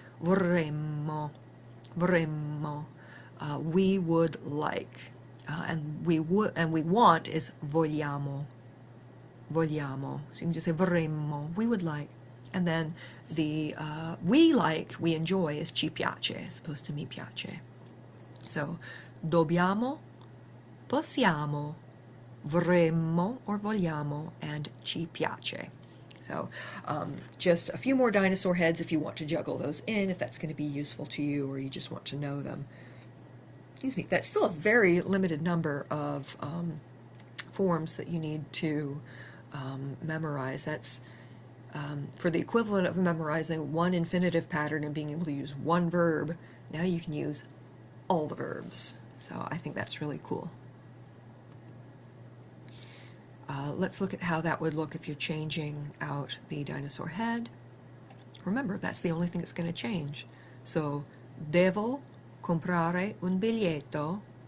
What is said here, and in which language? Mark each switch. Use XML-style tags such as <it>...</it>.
<en>Vorremmo. Vorremmo. We would like. And we want is vogliamo. Vogliamo. So you can just say vorremmo, we would like. And then the we like, we enjoy is ci piace as opposed to mi piace. So dobbiamo, possiamo, vorremmo or vogliamo, and ci piace. So just a few more dinosaur heads if you want to juggle those in, if that's going to be useful to you or you just want to know them. Excuse me, that's still a very limited number of forms that you need to memorize. That's for the equivalent of memorizing one infinitive pattern and being able to use one verb. Now you can use all the verbs. So I think that's really cool. Let's look at how that would look if you're changing out the dinosaur head. Remember, that's the only thing that's going to change.</en> <it>So, devo comprare un biglietto.</it>